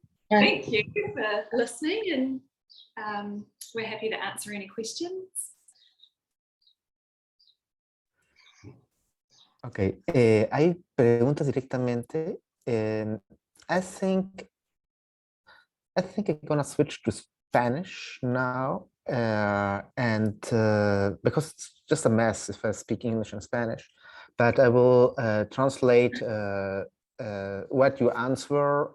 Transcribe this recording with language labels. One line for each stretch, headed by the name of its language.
English: Thank you for listening, and we're happy to answer any questions.
Spanish: Ok, hay preguntas directamente.
English: I think I'm gonna switch to Spanish now, and because it's just a mess if I speak English and Spanish, but I will translate what you answer.